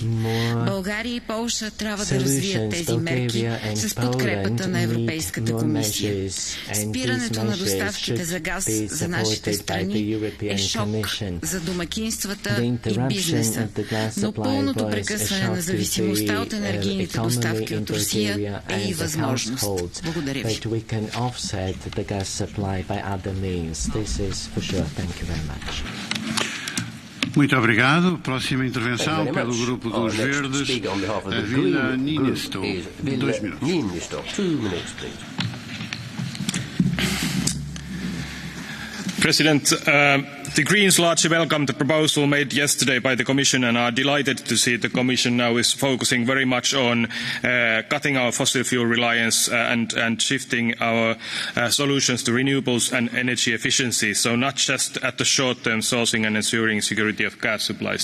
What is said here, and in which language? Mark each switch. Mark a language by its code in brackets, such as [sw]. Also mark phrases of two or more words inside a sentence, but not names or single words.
[bg] България и Полша трябва да развият тези мерки с подкрепата на Европейската комисия. Спирането на доставките за газ за нашите страни е шок за домакинствата и бизнеса, но пълното прекъсване на зависимостта от енергийните доставки от Русия е и възможност. Благодаря ви. [pt] Muito obrigado. Próxima intervenção pelo Grupo dos Verdes, a Vila Niinistö. 2 minutos. [en] 2 minutes, please. President, the Greens largely welcome the proposal made yesterday by the Commission and are delighted to see the Commission now is focusing very much on cutting our fossil fuel reliance and shifting our solutions to renewables and energy efficiency, so not just at the short-term sourcing and ensuring security of gas supplies.